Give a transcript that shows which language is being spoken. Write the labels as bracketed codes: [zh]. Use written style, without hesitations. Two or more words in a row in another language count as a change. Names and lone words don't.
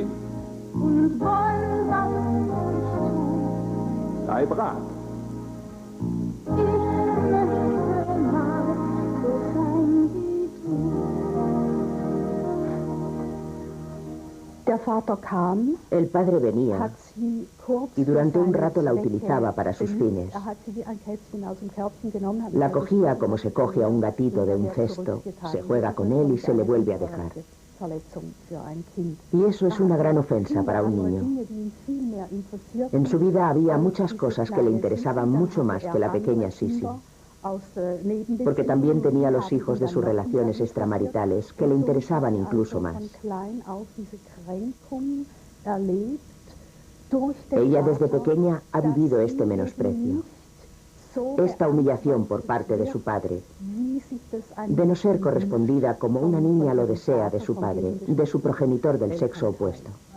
[de] Und wollen was ich tun. Sei brav. Ich möchte mal so sein wie du. Der Vater kam, [es] El padre venía [de] hat sie kurz [es] y durante un rato la [de] Zwecke [es] utilizaba para sus [de] benutzt. [es] fines. [de] Hat sie wie ein Kätzchen aus dem Körbchen genommen, hat [es] La [de] sie [es] cogía [de] ausgezogen, [es] como se coge a un gatito de un cesto, se juega con él y se le vuelve a dejar. [de] Verletzung für ein Kind. [es] Y eso es una gran ofensa para un niño. En su vida había muchas cosas que le interesaban mucho más que la pequeña Sissi, porque también tenía los hijos de sus relaciones extramaritales que le interesaban incluso más. Ella desde pequeña ha vivido este menosprecio, esta humillación por parte de su padre, de no ser correspondida como una niña lo desea de su padre, de su progenitor del sexo opuesto.